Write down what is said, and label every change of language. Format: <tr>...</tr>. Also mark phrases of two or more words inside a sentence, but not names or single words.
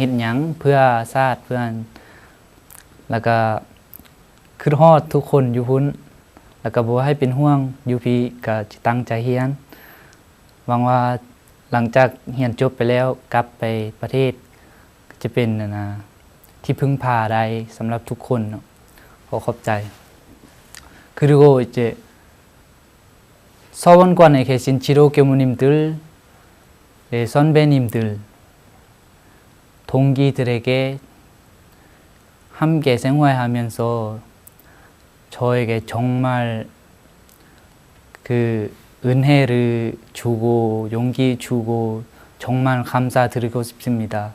<lo>ດຫຍັງເພື່ອຊາດເພື່ອແລ້ວກໍຄືຮອດທຸກຄົນຢູ່ພຸ້ນແລ້ວກໍບໍ່ໃຫ້ ເປັນຫ່ວງຢູ່ພີ່ກໍຈະຕັ້ງໃຈຮຽນຫວັງວ່າຫຼັງຈາກຮຽນຈົບໄປແລ້ວກັບໄປປະເທດຈະເປັນທີ່ເພິ່ງພາໄດ້ສຳລັບທຸກຄົນຂໍຂອບໃຈ</lo> <ko>그리고 이제 서원관에 계신 지도 교무님들, 선배님들, 동기들에게 함께 생활하면서 저에게 정말 그 은혜를 주고 용기 주고 정말 감사드리고 싶습니다.</ko>